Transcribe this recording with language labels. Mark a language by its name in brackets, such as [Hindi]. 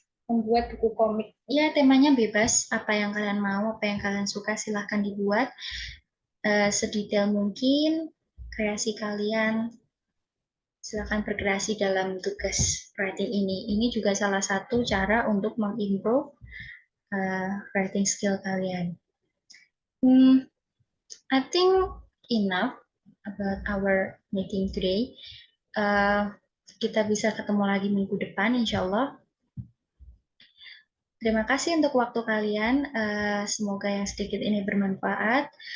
[Indonesian] Membuat buku komik, ya temanya bebas, apa yang kalian mau, apa yang kalian suka silahkan dibuat. Sedetail mungkin kreasi kalian, silakan berkreasi dalam tugas writing ini. Ini juga salah satu cara untuk mengimprove writing skill kalian. [English] I think enough about our meeting today. [Indonesian] Kita bisa ketemu lagi minggu depan, insya Allah. Terima kasih untuk waktu kalian. Semoga yang sedikit ini bermanfaat.